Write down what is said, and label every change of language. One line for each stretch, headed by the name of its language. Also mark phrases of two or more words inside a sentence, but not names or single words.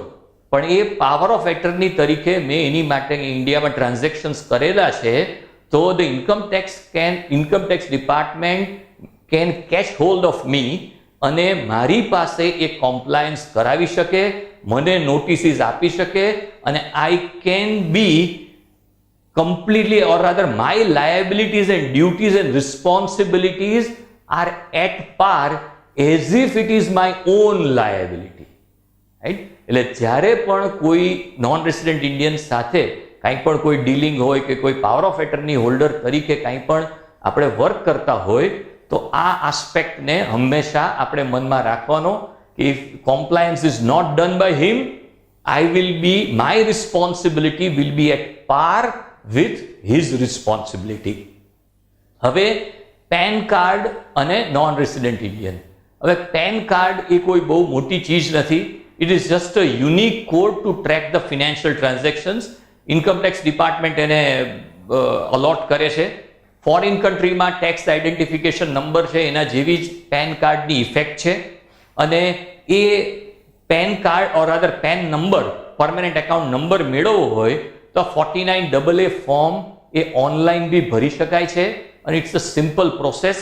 Gujarati: પણ એ
English: power of attorney
Gujarati: તરીકે મેં એની માટે ઇન્ડિયામાં ટ્રાન્ઝેક્શન્સ કરેલા છે, તો
English: the income tax department can catch hold of me,
Gujarati: અને મારી પાસે એ કોમ્પ્લાયન્સ કરાવી શકે, મને નોટિસીસ આપી શકે, અને
English: I can be completely, or rather my liabilities and duties and responsibilities are at par as if it is my own liability, right?
Gujarati: એટલે જ્યારે પણ કોઈ
English: non resident Indian
Gujarati: સાથે કંઈ પણ કોઈ ડીલિંગ હોય કે કોઈ
English: power of attorney holder
Gujarati: તરીકે કંઈ પણ આપણે વર્ક કરતા હોય તો આ આસ્પેક્ટને હંમેશા આપણે મનમાં રાખવાનો કે
English: if compliance is not done by him, my responsibility will be at par with his responsibility.
Gujarati: હવે
English: PAN card
Gujarati: અને
English: non resident Indian.
Gujarati: હવે
English: PAN card
Gujarati: એ કોઈ બહુ મોટી ચીજ નથી.
English: it is just a unique code to track the financial transactions. income tax department
Gujarati: એને અલોટ કરે છે. ફોરેન કન્ટ્રીમાં
English: tax identification number
Gujarati: છે એના જેવી જ પેન કાર્ડની ઇફેક્ટ છે, અને એ
English: PAN card or other PAN number, permanent account number
Gujarati: મેળવવો હોય તો 49AA ફોર્મ એ ઓનલાઈન બી ભરી શકાય છે, અને
English: it's a simple process.